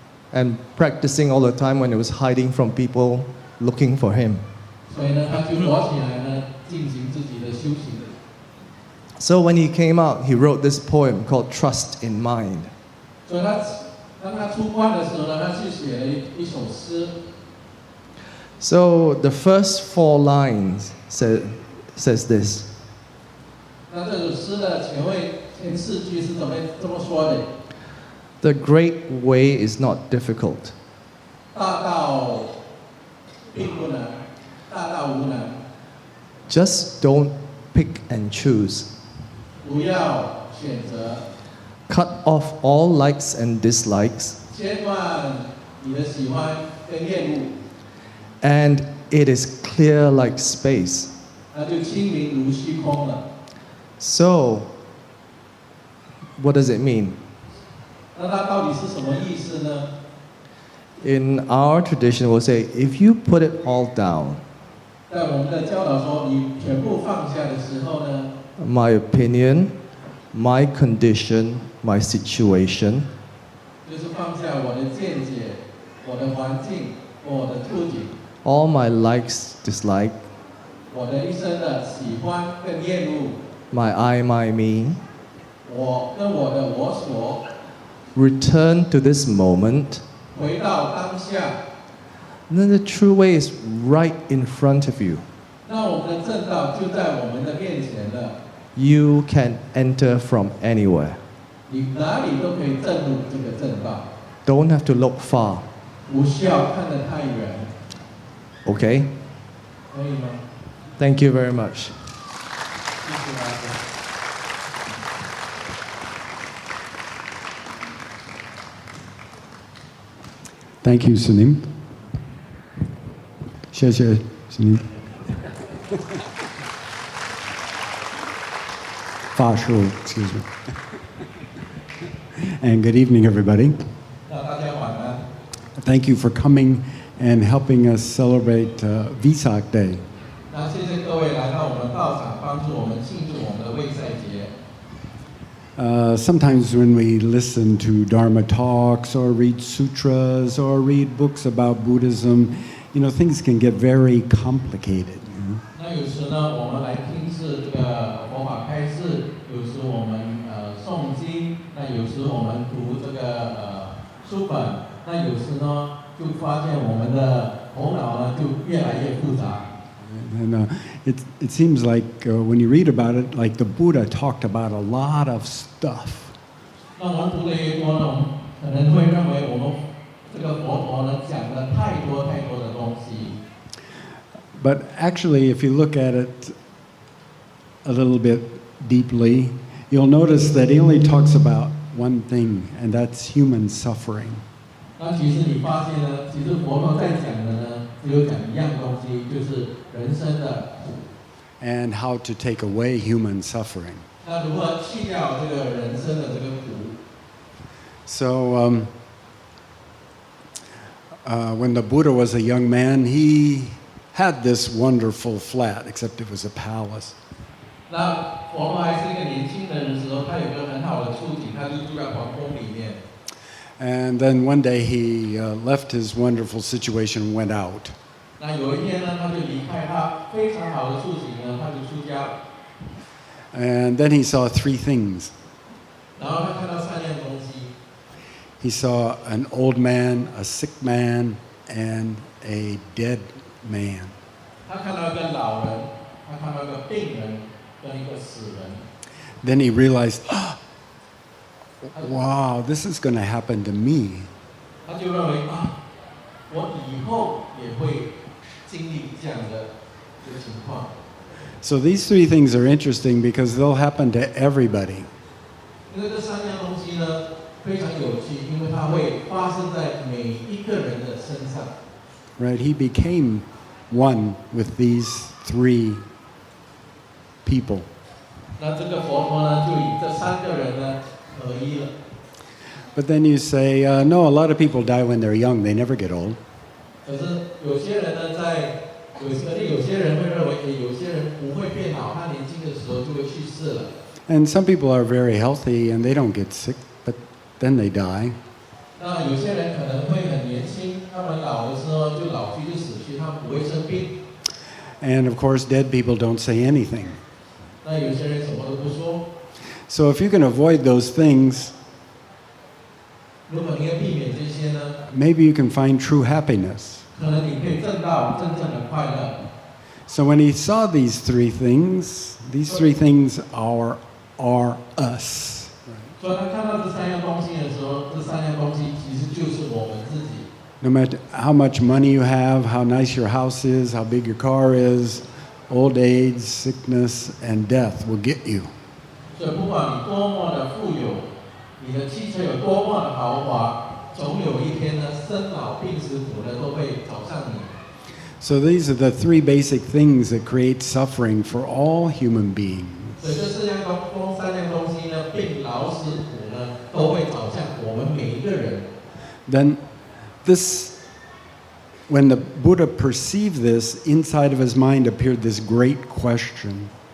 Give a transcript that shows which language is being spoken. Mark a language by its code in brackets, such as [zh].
[en] And practicing all the time when he was hiding from people looking for him. [zh] 所以呢，他就躲起来呢，进行自己的修行。 [en] So when he came out, he wrote this poem called "Trust in Mind." [zh] 所以当他出关的时候呢，他就写了一首诗。 [en] So the first 4 lines says this. [zh] 那这首诗的前4句是这么说的。 [en] The great way is not difficult. [zh] 大道并不难，大道无难。 [en] Just don't pick and choose. [zh] 不要选择。 [en] Cut off all likes and dislikes. [zh] 切断你的喜欢跟厌恶。 [en] And it is clear like space. [zh] 那就清明如虚空了。 [en] So, what does it mean? [zh] 那它到底是什么意思呢？ [en] In our tradition, we'll say, if you put it all down, [zh] 在我们的教导说，你全部放下的时候呢 [en] my opinion, my condition, my situation, [zh] 就是放下我的见解、我的环境、我的处境、 [en] all my likes, dislike, [zh] 我的一生的喜欢跟厌恶， [en] my I, my me. [zh] 我跟我的我所， [en] Return to this moment. [zh] 回到当下。 [en] Then the true way is right in front of you. [zh] 那我们的正道就在我们的面前了， [en] You can enter from anywhere. [zh] 你哪里都可以正入这个正道， [en] Don't have to look far. [zh] 不需要看得太远， [en] Okay? [zh] 可以吗？ [en] Thank you very much. [zh] 谢谢大家。 [en] Thank you, Sunim. [zh] 谢谢 Sunim. 法术 [en] excuse me. And good evening, everybody. [zh] 那大家晚安。 [en] Thank you for coming and helping us celebrate Vesak Day. [zh] 那谢谢各位来到我们道场，帮助我们庆祝我们的卫赛节。 [en] Sometimes when we listen to Dharma talks or read sutras or read books about Buddhism, things can get very complicated. [zh] 那有时呢，我们来听是这个佛法开示，有时我们诵经，那有时我们读这个书本，那有时呢就发现我们的头脑呢就越来越复杂。 [en] And it seems like when you read about it, like the Buddha talked about a lot of stuff. [zh] 那我们读的越多呢，我们可能会认为我们这个佛陀呢讲了太多太多的东西。 [en] But actually, if you look at it a little bit deeply, you'll notice that he only talks about one thing, and that's human suffering. [zh] 那其实你发现呢，其实佛陀在讲的呢，只有讲一样东西，就是人生的苦。 [en] And how to take away human suffering. [zh] 那如何去掉这个人生的这个苦？ [en] So, when the Buddha was a young man, he had this wonderful flat, except it was a palace. [zh] 那佛陀还是一个年轻人的时候，他有个很好的处境，他就住在皇宫里面。 [en] And then one day he left his wonderful situation and went out. [zh] 那有一天呢，他就离开他非常好的处境呢，他就出家。 [en] And then he saw three things. [zh] 然后他看到三样东西， [en] He saw an old man, a sick man, and a dead man. [zh] 他看到一个老人，他看到一个病人跟一个死人。 [en] Then he realized, wow, this is going to happen to me. [zh] 他就认为啊，我以后也会经历这样的这个情况。 [en] So these three things are interesting because they'll happen to everybody. [zh] 因为这三样东西呢非常有趣，因为它会发生在每一个人的身上。 [en] Right? He became one with these three people. [zh] 那这个佛陀呢，就以这三个人呢合一了。 [en] But then you say, no, a lot of people die when they're young. They never get old. [zh] 可是有些人呢，有些人会认为，有些人不会变老，他年轻的时候就会去世了。 [en] And some people are very healthy and they don't get sick, but then they die. [zh] 那有些人可能会很年轻，他们老的时候就老去就死去，他们不会生病。 [en] And of course, dead people don't say anything. [zh] 那有些人什么都不说。 [en] So if you can avoid those things, [zh] 如果你可以避免这些呢， [en] maybe you can find true happiness. [zh] 可能你可以挣到真正的快乐。 [en] So when he saw these three things are us. [zh] 所以他看到这三样东西的时候，这三样东西其实就是我们自己。 [en] No matter how much money you have, how nice your house is, how big your car is, old age, sickness, and death will get you. [zh] 所以不管你多么的富有，你的汽车有多么的豪华，总有一天呢，生老病死苦呢都会找上你。 [en] So these are the three basic things that create suffering for all human beings. [zh] 所以这三样东西呢，病老死苦呢，都会找向我们每一个人。 [en] Then when the Buddha perceived this, inside of his mind appeared this great question.